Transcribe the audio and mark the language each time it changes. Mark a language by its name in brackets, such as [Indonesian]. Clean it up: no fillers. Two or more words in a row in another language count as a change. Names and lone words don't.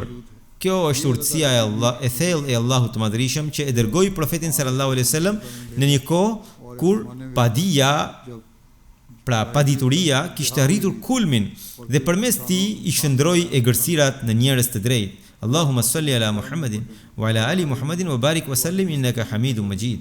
[Albanian] Kjo është urtësia e thellë e Allahut të Madhrishëm që e dërgoi profetin [Arabic] صلى الله عليه وسلم [Albanian] në një kohë kur padia, pra padituria, kishte arritur kulmin dhe përmes tij i shndroi egërsirat në njerëz të drejtë. [Arabic] اللهم صل على محمد وعلى آل محمد وبارك وسلم إنك حميد مجيد.